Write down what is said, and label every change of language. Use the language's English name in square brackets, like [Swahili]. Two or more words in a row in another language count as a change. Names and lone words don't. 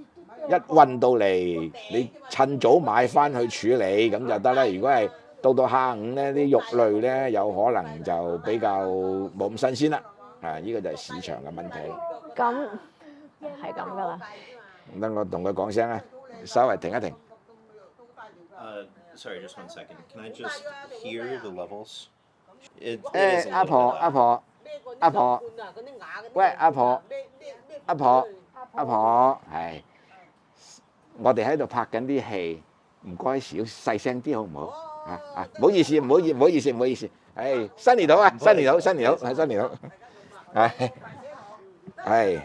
[Cantonese] 一運到嚟，你趁早買翻去處理咁就得啦。如果係到下午咧，啲肉類咧有可能就比較冇咁新鮮啦。呢個就係市場嘅問題。咁係咁噶啦。等我同佢講聲啊，稍微停一停。 [English] Sorry, just 1 second. Can I just hear the levels? [Cantonese] 阿婆，喂，阿婆，係，我哋喺度拍緊啲戲，唔該少細聲啲好唔好？唔好意思，唔好意思，係新年好啊，新年好，係。